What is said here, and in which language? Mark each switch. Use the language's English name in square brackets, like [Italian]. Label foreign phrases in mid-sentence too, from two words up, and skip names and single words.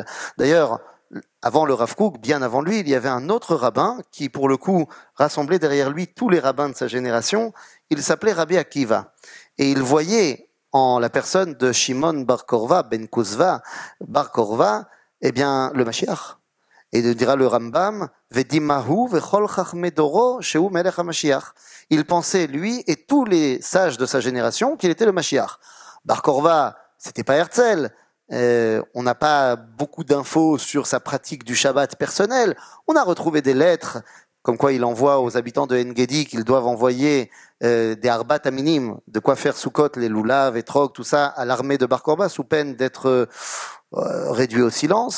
[French] D'ailleurs, avant le Rav Kook, bien avant lui, il y avait un autre rabbin qui, pour le coup, rassemblait derrière lui tous les rabbins de sa génération. Il s'appelait Rabbi Akiva. Et il voyait en la personne de Shimon Bar Korva, Ben Kuzva, Bar Korva, eh bien, le Mashiach. Et il dira le Rambam, [Hebrew] ודימה הוא וכל חכמי דורו שהוא מלך המשיח. [French] Il pensait, lui et tous les sages de sa génération, qu'il était le Mashiach. Bar Korva, c'était pas Herzl. On n'a pas beaucoup d'infos sur sa pratique du Shabbat personnel. On a retrouvé des lettres, comme quoi il envoie aux habitants de En-Gedi qu'ils doivent envoyer des [Hebrew] ארבעת המינים, [French] de quoi faire Sukkot, les loulav, etrog, tout ça, à l'armée de Bar Korva, sous peine d'être réduit au silence.